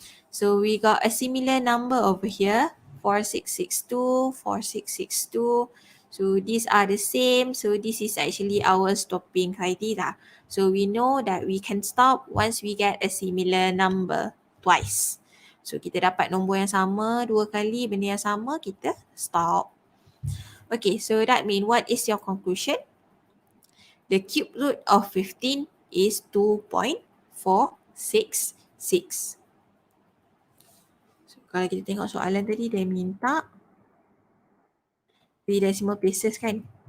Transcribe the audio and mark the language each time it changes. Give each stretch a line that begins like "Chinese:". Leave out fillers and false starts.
English: So we got a similar number over here, 4662, 4662. So these are the same. So this is actually our stopping criteria. So we know that we can stop once we get a similar number twice.
Malay: So kita dapat nombor yang sama dua kali, benda yang sama, kita stop.
English: Okay, so that means what is your conclusion? The cube root of 15 is 2.466.
Malay: So, kalau kita tengok soalan tadi, dia minta 3 decimal places kan.